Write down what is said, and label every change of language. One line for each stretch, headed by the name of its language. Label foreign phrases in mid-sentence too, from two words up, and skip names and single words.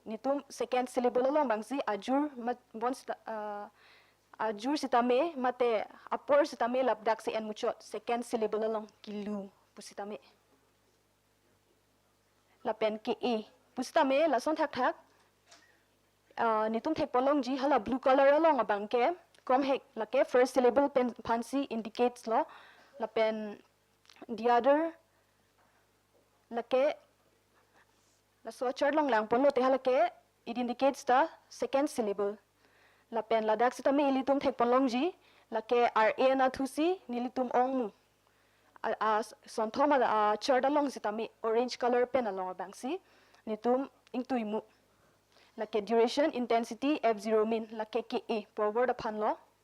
Karbi: Nitum
English: second syllable
Karbi: along bang si ajur ajur sitame mate apor sitame labdak si en muchot
English: second syllable
Karbi: along kilu pusitame. Lapen ke e pusitame la son thak nitum thek polong ji hala
English: blue color
Karbi: along abang ke kom hek la ke
English: first syllable
Karbi: pen pansi indicates lo lapen
English: the other
Karbi: la ke la so chart long lang pon lo te hala ke
English: it indicates the second syllable.
Karbi: Lapen ladak sitame ilitum thek polong ji la ke na thusi nilitum ongmu. Son thoma chart along sitame
English: orange color
Karbi: pen along abang si nitum ingtuimu. Lake
English: duration, intensity, f0 min,
Karbi: lake ke e, forward upon lo.